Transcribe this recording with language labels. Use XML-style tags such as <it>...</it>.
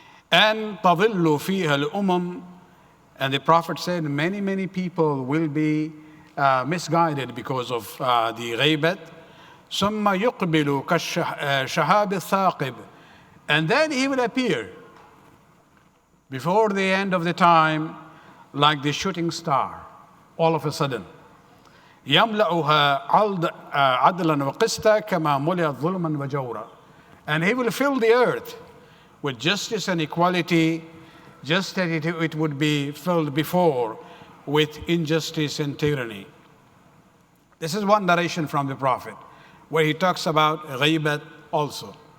<en>And</en> <ar>tadillu fiha al-umam,</ar> <en>and the Prophet said many people will be misguided because of the ghaybat.</en> <ar>Summa yuqbilu kashahab al-thaqib,</ar> <en>and then he will appear before the end of the time like the shooting star all of a sudden.</en> <ar>يملأها عدلا وقسطا كما ملئت ظلما وجورا.</ar> <en>And he will fill the earth with justice and equality, just as it would be filled before with injustice and tyranny. This is one narration from the Prophet, where he talks about ghaybat also.</en>